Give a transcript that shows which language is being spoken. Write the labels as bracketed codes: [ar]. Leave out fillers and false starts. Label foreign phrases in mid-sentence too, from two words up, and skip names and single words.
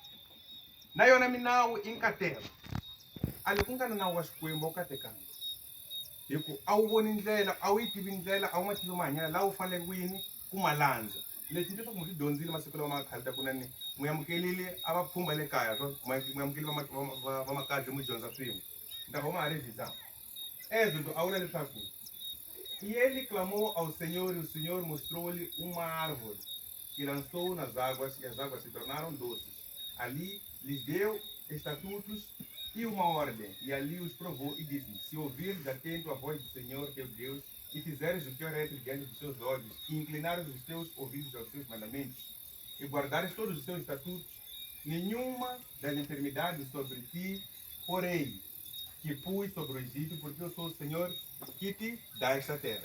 [ts] Na yona minawu i nkatelo. A loko ku nga na nawu wa Xikwembu a wu katekanga hikuva a wu voni ndlela, a wu yi tivi ndlela, a wu ma tivi mahanyelo laha wu faneleke ku yini ku ma landza. Leswi leswaku mi swi dyondzile masiku lawa ma khale ta ku nani mu amukelile a va pfhumba le kaya mu amukeli va makadzi mu dyondza swin'we. Ni ta va ma ha revisão. [pt] Êxodo [ts] a vula leswaku [pt] e ele clamou ao Senhor e o Senhor mostrou-lhe uma árvore que lançou nas águas e as águas se tornaram doces. Ali lhes deu estatutos e uma ordem e ali os provou e disse: se ouvires atento a voz do Senhor teu Deus e fizeres o que é reto diante dos seus olhos e inclinares os teus ouvidos aos seus mandamentos e guardares todos os seus estatutos, nenhuma das enfermidades sobre ti porém que pus sobre o Egito, porque eu sou o Senhor que te dá esta terra.